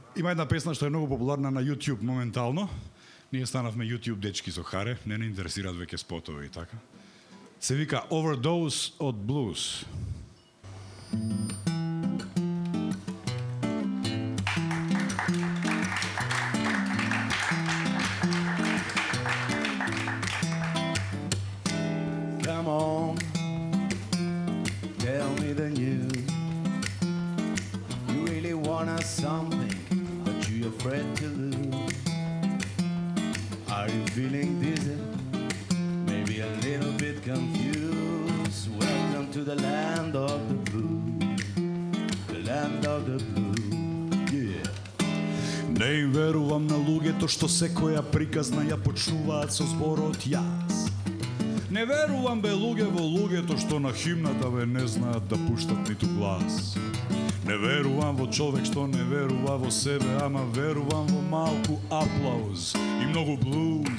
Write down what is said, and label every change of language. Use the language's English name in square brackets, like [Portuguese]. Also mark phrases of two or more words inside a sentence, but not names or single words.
[Macedonian] Има една песна што е многу популарна на YouTube моментално. Ние станавме YouTube дечки со харе, не интересираат веќе спотови и така. Се вика Overdose од Blues. [English] Come on, tell me the news. You really want us something, but you're afraid to lose. Are you feeling dizzy? Maybe a little bit confused. Welcome to the land of the blues. The land of the blues. Yeah. [Macedonian] Не им верувам на луѓето што секоја приказна ја почнуваат со зборот јас. Не верувам бе луѓе во луѓето што на химната бе не знаат да пуштат ниту глас. Не верувам во човек што не верува во себе, ама верувам во малку аплауз и многу блуз.